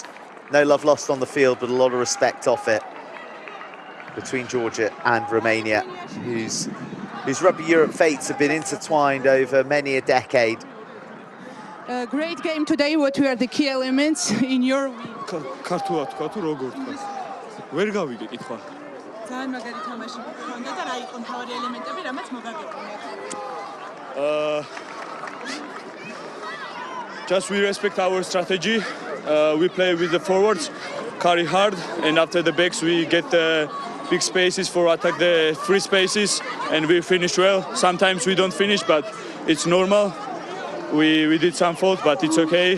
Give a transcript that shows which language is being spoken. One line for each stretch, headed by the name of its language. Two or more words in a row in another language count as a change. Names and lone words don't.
English: No love lost on the field, but a lot of respect off it between Georgia and Romania, whose Rugby Europe fates have been intertwined over many a decade. A great game today. What were the key elements in your win?
Georgian: ქართულად თქვა თუ როგორ თქვა? ვერ გავიგე კითხვა. ძალიან მაგარი თამაში გქონდა და რა იყო მთავარი ელემენტები, რამაც მოგაგებინეთ?
English: Just we respect our strategy. We play with the forwards, carry hard, and after the backs we get big spaces for attack the free spaces, and we finish well. Sometimes we don't finish, but it's normal. We did some fault, but it's okay.